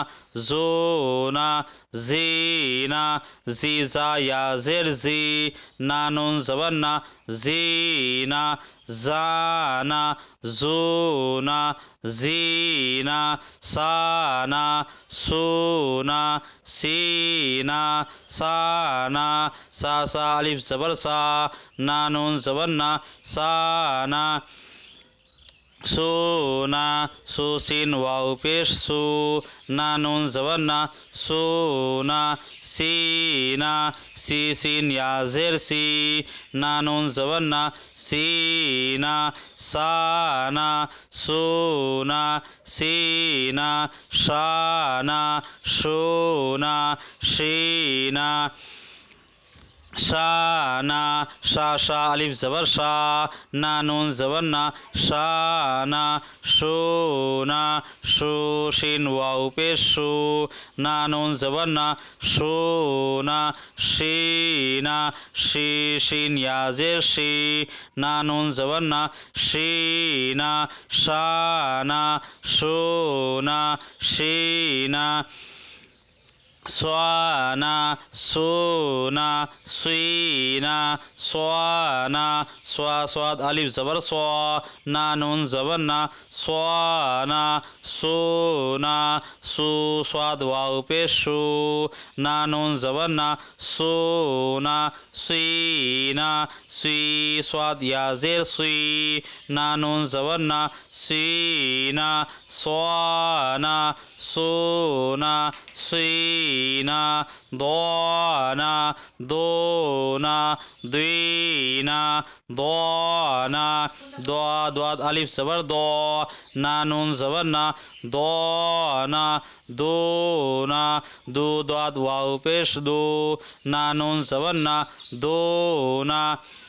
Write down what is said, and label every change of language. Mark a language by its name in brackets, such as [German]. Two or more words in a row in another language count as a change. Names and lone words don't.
[Urdu] زونا زینا زیزا یا زیر زی نا نون زبر نا زینا زانا زونا زینا سانا سونا سینا سانا سا ألف زبر سا نا نون زبر نا سانا سونا سو سين واو پیش سو نا نون زبر نا سونا سینا سی سین یا زیر سی نا نون زبر نا سینا سانا سونا سینا شانا شونا شینا شانا شا ألف زبر شا نا نون زبر نا شانا شونا شو شين واو پیش شو نا نون زبر نا شونا شینا شی شین یا زیر شی نا نون زبر نا شینا شانا شونا شینا سوانا سونا سوینا سوانا سوا صاد ألف زبر سوا نا نون زبر نا سوانا سونا سو صاد واو پیش شو نا نون زبر نا سونا سوینا سوی صاد یا زیر سوی نا نون زبر نا سوینا سوانا سونا سوینا ضانا دونا دوینا ضانا ضاد ألف زبر ضا نا نون زبر نا ضانا دونا دو ضاد واو پیش دو نا نون زبر نا دونا